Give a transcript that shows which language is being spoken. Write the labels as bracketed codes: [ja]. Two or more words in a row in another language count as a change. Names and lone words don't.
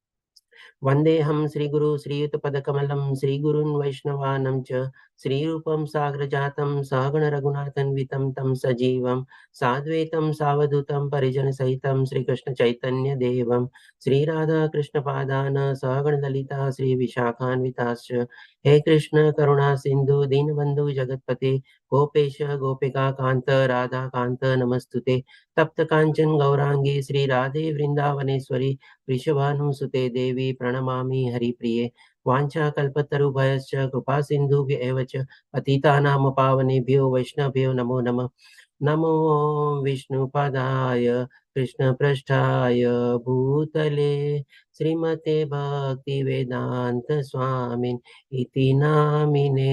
[sa] વંદેહમ શ્રીગુરુ શ્રીયુતપદકમલં શ્રીગુરૂन् વૈષ્ણવાनं ચ શ્રીરૂપં સાગ્રજાतं સહગણ રઘુનાથન્વિतं तं સજીવં સાદ્વૈतं સાવધૂतं પરિજનસહિतं શ્રીકૃષ્ણ ચૈતન્ય દેવં શ્રીરાધાકૃષ્ણપાદાન સહગણ લલિતા શ્રી વિશાખાન્વિતાશ્ચ. હે કૃષ્ણ કરુણા સિંધુ દીનબંધુ જગતપતે ગોપેશ ગોપિકા કાંત રાધા કાંત નમસ્તુતે. તપ્ત કાંચન ગૌરાંગી શ્રી રાધે વૃંદાવનેશ્વરી વૃષભાનુસુતે દેવી પ્रणमामि हरिप्रिये. वाञ्छाकल्पतरुभयश्च कृपा सिन्धुभ्य एव च पतितानां पावनेभ्यो वैष्णवेभ्यो नमो नमः. नमो विष्णुपादाय कृष्णपृष्ठाय भूतले श्रीमते भक्तिवेदान्त स्वामिन् इति नामिने.